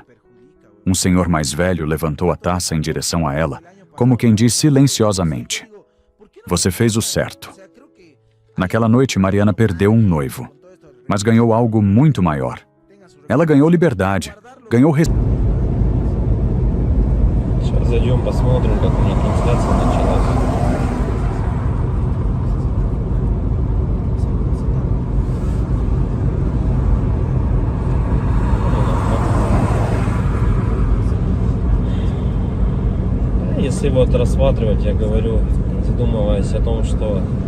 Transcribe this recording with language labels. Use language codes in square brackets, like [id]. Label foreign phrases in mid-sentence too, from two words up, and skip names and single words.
[pt] Um senhor mais velho levantou a taça em direção a ela, como quem diz silenciosamente: "Você fez o certo." Naquela noite, Mariana perdeu um noivo, mas ganhou algo muito maior. Ela ganhou liberdade, ganhou [ru] Сейчас зайдем, посмотрим, как у них трансляция началась. Если вот рассматривать, я говорю, задумываясь о том, что